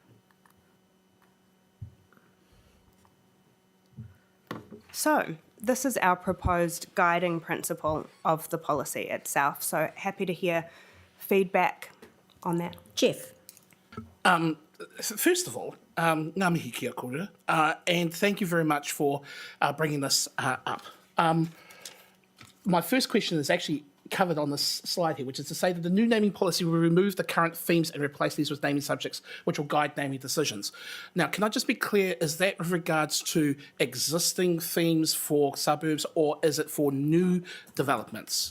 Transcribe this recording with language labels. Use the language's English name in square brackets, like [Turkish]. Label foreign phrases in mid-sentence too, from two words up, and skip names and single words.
[English] So, this is our proposed guiding principle of the policy itself. So, happy to hear feedback on that. Jeff, First of all, [Māori] ngā mihi kia kōrero, [English] and thank you very much for bringing this up. My first question is actually covered on this slide here, which is to say that the new naming policy will remove the current themes and replace these with naming subjects, which will guide naming decisions. Now, can I just be clear, is that with regards to existing themes for suburbs, or is it for new developments?